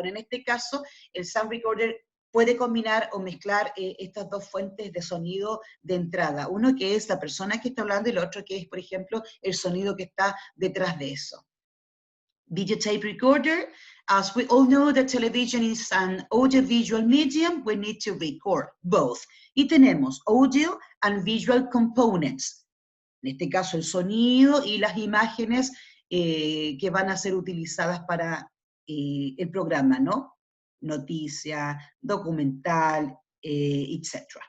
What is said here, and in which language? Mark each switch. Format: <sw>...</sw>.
<es>Bueno, en este caso, el sound recorder puede combinar o mezclar estas dos fuentes de sonido de entrada. Uno que es la persona que está hablando y el otro que es, por ejemplo, el sonido que está detrás de eso.</es> <en>Videotape recorder. As we all know that television is an audiovisual medium, we need to record both.</en> <es>Y tenemos</es> <en>audio and visual components.</en> <es>En este caso el sonido y las imágenes que van a ser utilizadas para el programa, ¿no? Noticia, documental, etc.</es>